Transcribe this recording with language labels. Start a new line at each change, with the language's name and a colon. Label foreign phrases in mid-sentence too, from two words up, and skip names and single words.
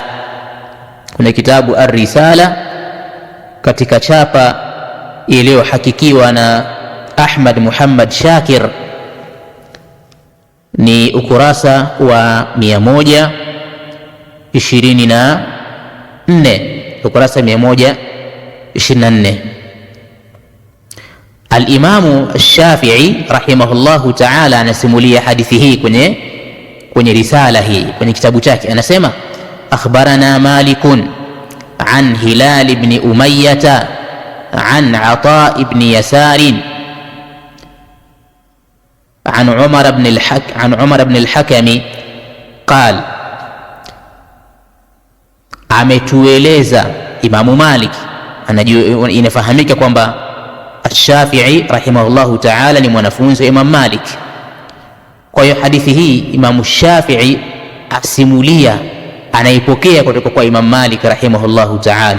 Swahili: Kuna kitabu Ar-Risala katika chapa iliyohakikiwa na Ahmad Muhammad Shakir, ni ukurasa wa 124, ukurasa 124. Al-Imamu Shafi'i
Arabic: رحمه الله تعالى
Swahili: anasimulia hadithi hii kwenye risala hii, kwenye kitabu chake.
Arabic: Anasema أخبرنا مالك عن هلال بن أمية عن عطاء بن يسار عن عمر بن الحكم قال,
Swahili: ametueleza Imamu Malik. Anajua, inafahamika kwamba Ash-Shafi'i
Arabic: رحمه الله تعالى
Swahili: ni mwanafunzi wa Imam Malik. Kwa hiyo hadithi hii Imamu Shafi'i asimulia, anaipokea kutoka kwa Imam Malik
Arabic: رحمه الله تعالى.